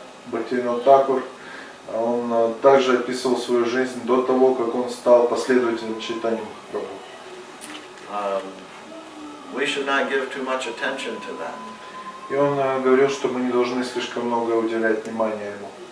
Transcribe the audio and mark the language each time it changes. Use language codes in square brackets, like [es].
[ru] Бхактивинод Тхакур, он также описывал свою жизнь до того, как он стал последователем Чайтаньи Махапрабху. [en] We should not give too much attention to that. [ru] И он говорил, что мы не должны слишком много уделять внимания ему.